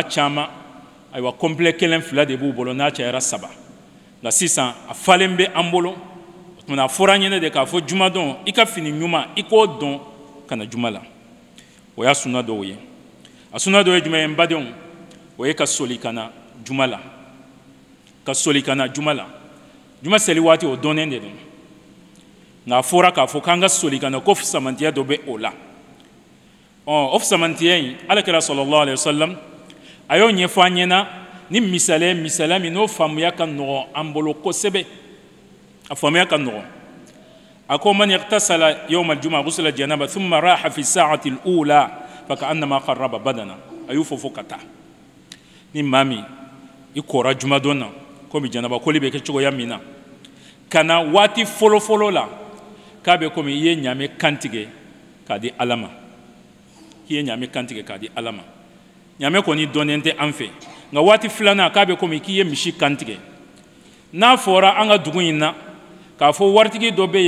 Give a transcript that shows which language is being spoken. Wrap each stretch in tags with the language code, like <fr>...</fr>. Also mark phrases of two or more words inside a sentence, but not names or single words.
<bm>caman ayiwa complet 1 2 de b'u bolo n'a cayara 3 nka sisan a falen bɛ an bolo o tuma na a fɔra an ɲɛna de k'a fɔ jumadon i ka fini ɲuman i k'o dɔn ka na juma la o y'a sunna dɔw ye a sunna dɔw ye jumɛn ye n badenw o ye ka soli ka na juma la ka soli ka na juma la juma seli waati o dɔnnen de don nka a fɔra k'a fɔ k'an ka soli ka na ko fisamantiya dɔ bɛ o la o fisamantiya in alakira</bm> <ar>صلى الله عليه وسلم</ar> <bm>a y'o ɲɛfɔ an ɲɛna ni misaliya min n'o faamuya ka nɔgɔn an bolo kosɛbɛ a faamuya ka nɔgɔn a ko</bm> <ar>من اغتسل يوم الجمعة غسل الجنابة ثم راح في الساعة الأولى فكأنما قرب بدنة</ar> <bm>a y'o fɔ ka taa ni maa min i kɔra jumadon na komi janaba koli bɛ kɛ cogoya min na ka na waati fɔlɔfɔlɔ la k'a bɛ komi i ye ɲaamɛ kantigɛ k'a di ala ma i ye ɲaamɛ kantigɛ k'a di ala ma ɲaamɛ kɔni dɔnnen tɛ an fɛ nka waati filanan k'a bɛ komi k'i ye misi kantigɛ n'a fɔra an ka dugu in na k'a fɔ waritigi dɔ bɛ</bm>